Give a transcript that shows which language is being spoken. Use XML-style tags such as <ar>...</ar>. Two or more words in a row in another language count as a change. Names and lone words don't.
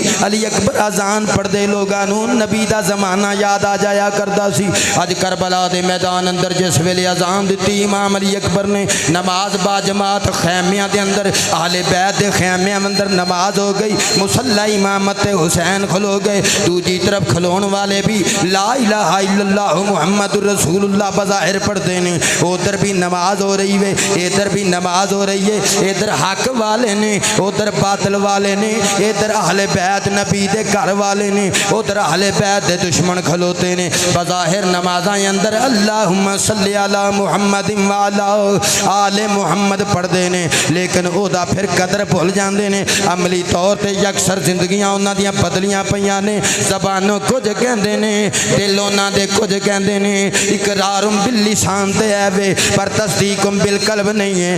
<pa>علی اکبر اذان پڑھتے لوگوں نوں نبی دا زمانہ یاد آ جایا کردا سی. اج کربلا دے میدان اندر جس ویلے اذان دی امام علی اکبر نے، نماز باجماعت خیمیاں دے اندر، اہل بیت دے خیمیاں اندر نماز ہو گئی. مصلیٰ امامت حسین کھلو گئے. دوجی طرف کھلون والے بھی</pa> <ar>لا إله إلا الله محمد رسول الله</ar> <pa>بظاہر پڑھتے ہیں.</pa> <ur>ادھر بھی نماز ہو رہی ہے، ادھر بھی نماز ہو رہی ہے.</ur> <pa>ادھر حق والے نے، ادھر باطل والے نے. ادھر اہل بیت نبی دے گھر والے نے، ادھر اہل بیت دے دشمن کھلوتے نے. بظاہر نمازاں اندر</pa> <ar>اللهم صل على محمد و على آل محمد</ar> <pa>پڑھتے نے، لیکن اودا فیر قدر بھل جاتے ہیں. عملی طور پر اکثر زندگیاں انہاں دیاں بدلیاں پئیاں نے. زبانوں کچھ کہتے نے، دل انہاں دے کچھ کہتے نے.</pa> <ar>إقرار باللسان</ar> <pa>تے ہے وے، پر</pa> <ar>تصديق بالقلب</ar> <pa>نہیں ہے.</pa>